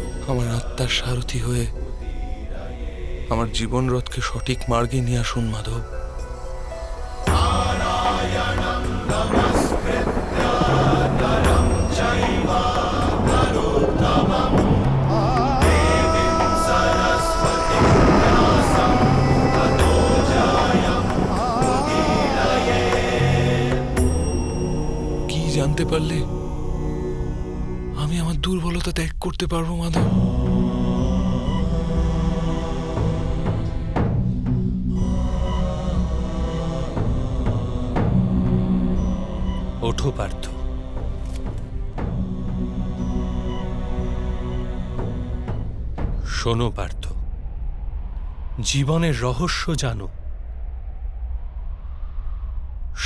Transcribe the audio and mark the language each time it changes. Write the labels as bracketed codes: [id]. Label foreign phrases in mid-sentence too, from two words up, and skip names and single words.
[bn] আমার আত্মার সারথি হয়ে আমার জীবন রথকে সঠিক মার্গে নিয়ে আসুন মাধব। [sa] नारायणं नमस्कृत्य नरं चैव नरोत्तमं देवीं सरस्वतीं व्यासं ततो जयं मुदीरये। [bn] কি জানতে পারলে আমি আমার দুর্বলতা ত্যাগ করতে পারবো মাধব? ওঠো পার্থ, শোনো পার্থ, জীবনের রহস্য জানো।